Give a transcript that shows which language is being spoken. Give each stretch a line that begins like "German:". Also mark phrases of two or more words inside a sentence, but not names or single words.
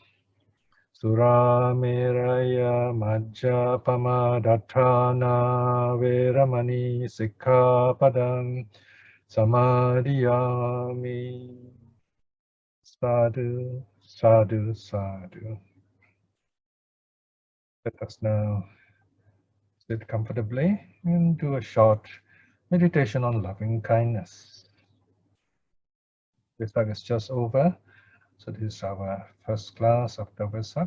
Pali: Surameraya Majjapamadatthana Veramani Sikkhapadang Samadhiyami. Sadhu, sadhu, sadhu.
English: Let us now sit comfortably and do a short meditation on loving kindness. Vesak is just over, so this is our first class of the Vesak.